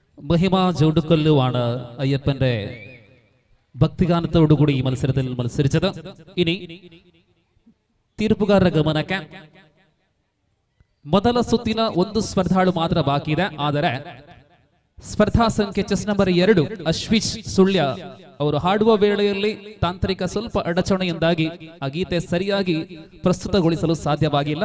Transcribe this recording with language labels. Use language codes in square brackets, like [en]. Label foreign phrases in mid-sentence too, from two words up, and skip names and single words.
[ml] മഹിമ ജോടുക്കല്ലുവാണ് അയ്യപ്പന്റെ ഭക്തിഗാനത്തോടുകൂടി ഈ മത്സരത്തിൽ മത്സരിച്ചത്. [kn] ഇനി ತೀರ್ಪುಗಾರರ ಗಮನಕ್ಕೆ ಮೊದಲ ಸುತ್ತಿನ ಒಂದು ಸ್ಪರ್ಧಾಳು ಮಾತ್ರ ಬಾಕಿ ಇದೆ. ಆದರೆ ಸ್ಪರ್ಧಾ ಸಂಖ್ಯೆ [en] chest number [kn] 2 ಅಶ್ವಿಶ್ ಸುಳ್ಯ ಅವರು ಹಾಡುವ ವೇಳೆಯಲ್ಲಿ ತಾಂತ್ರಿಕ ಸ್ವಲ್ಪ ಅಡಚಣೆಯಿಂದಾಗಿ ಆ ಗೀತೆ ಸರಿಯಾಗಿ ಪ್ರಸ್ತುತಗೊಳಿಸಲು ಸಾಧ್ಯವಾಗಿಲ್ಲ.